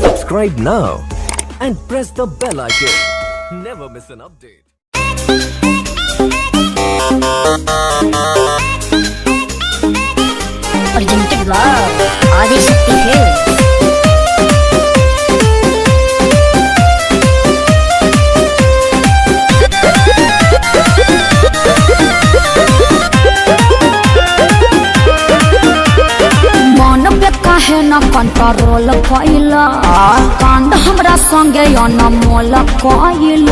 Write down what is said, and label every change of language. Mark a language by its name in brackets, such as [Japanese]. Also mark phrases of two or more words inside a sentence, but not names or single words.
[English] Subscribe now and press the bell icon. Never miss an update. Presented by Adishakti Films. [Bhojpuri] काहे न कंट्रोल कइला कांड हमरा संगे अनमोल कइला